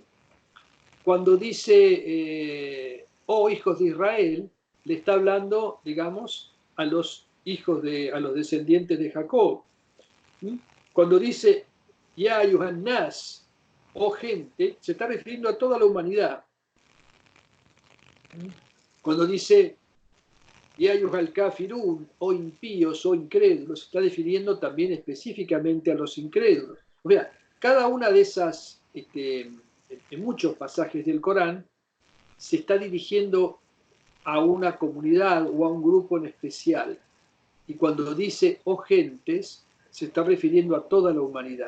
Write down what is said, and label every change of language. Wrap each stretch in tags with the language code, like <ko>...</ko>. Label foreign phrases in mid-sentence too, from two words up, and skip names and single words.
<es>Cuando dice oh hijos de Israel, le está hablando, digamos, a los hijos a los descendientes de Jacob. ¿Sí? Cuando dice</es> <ar>يا أيها الناس,</ar> <es>oh gente, se está refiriendo a toda la humanidad. Cuando dice</es> <ar>يا أيها الكافرون,</ar> <es>oh impíos, oh incrédulos, se está refiriendo también específicamente a los incrédulos. O sea, cada una de esas, en muchos pasajes del Corán, se está dirigiendo a una comunidad o a un grupo en especial. Y cuando dice oh gentes, se está refiriendo a toda la humanidad.</es>